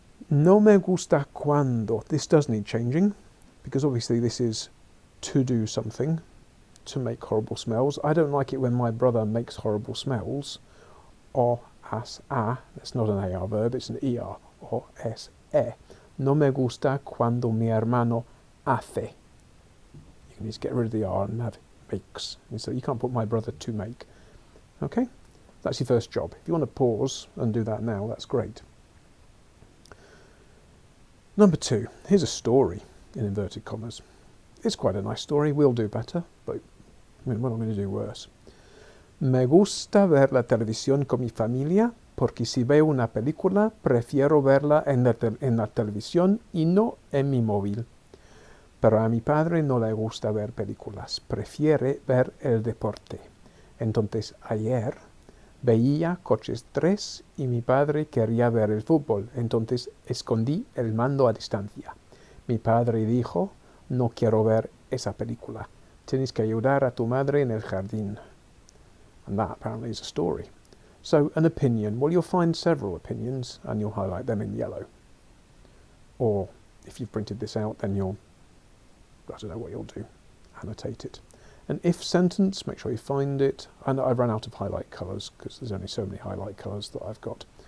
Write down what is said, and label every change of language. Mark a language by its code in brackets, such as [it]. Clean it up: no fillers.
[es] No me gusta cuando. [en] This does need changing, because obviously this is to do something, to make horrible smells. I don't like it when my brother makes horrible smells. O, as, a. That's not an AR verb, it's an ER. O, es, e. [es] No me gusta cuando mi hermano hace. [en] You can just get rid of the R and have makes. So you can't put my brother to make. Okay? That's your first job. If you want to pause and do that now, that's great. Number 2, here's a story, in inverted commas. It's quite a nice story. We'll do better, but we're not going to do worse. [es] Me gusta ver la televisión con mi familia, porque si veo una película, prefiero verla en la televisión y no en mi móvil. Pero a mi padre no le gusta ver películas, prefiere ver el deporte. Entonces ayer veía Coches 3 y mi padre quería ver el fútbol, entonces escondí el mando a distancia. Mi padre dijo, no quiero ver esa película. Tienes que ayudar a tu madre en el jardín. [en] And that apparently is a story. So an opinion, well, you'll find several opinions and you'll highlight them in yellow. Or if you've printed this out, then I don't know what you'll do, annotate it. An if sentence, make sure you find it. And I ran out of highlight colours because there's only so many highlight colours that I've got.